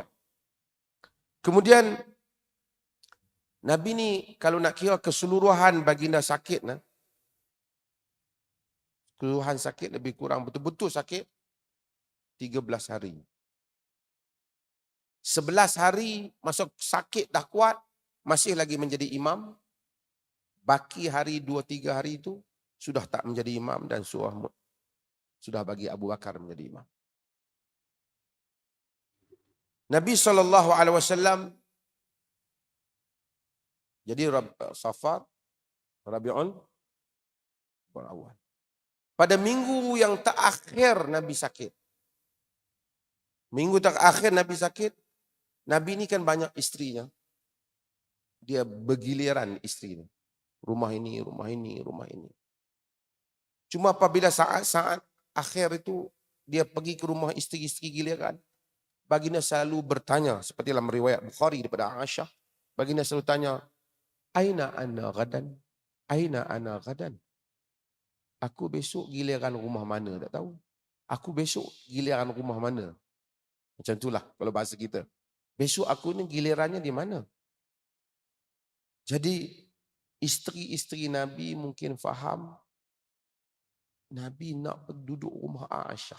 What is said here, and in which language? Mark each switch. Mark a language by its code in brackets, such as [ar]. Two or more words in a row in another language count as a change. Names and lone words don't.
[ms] Kemudian Nabi ni kalau nak kira keseluruhan baginda sakit, keseluruhan sakit lebih kurang betul-betul sakit 13 hari. 11 hari masuk sakit dah kuat, masih lagi menjadi imam. Baki hari 2-3 hari itu sudah tak menjadi imam dan sudah bagi Abu Bakar menjadi imam. Nabi SAW jadi Safar, Rabiul Awal. Pada minggu yang terakhir Nabi sakit. Minggu terakhir Nabi sakit, Nabi ini kan banyak istrinya. Dia bergiliran istrinya. Rumah ini, rumah ini, rumah ini. Cuma apabila saat-saat akhir itu dia pergi ke rumah isteri-isteri giliran, baginda selalu bertanya, seperti dalam riwayat Bukhari daripada Aisyah, baginda selalu tanya, [ar] أين أنا غدًا? أين أنا غدًا? [ms] Aku besok giliran rumah mana? Tak tahu. Aku besok giliran rumah mana? Macam itulah kalau bahasa kita. Besok aku ni gilirannya di mana? Jadi isteri-isteri Nabi mungkin faham Nabi nak duduk rumah Aisyah.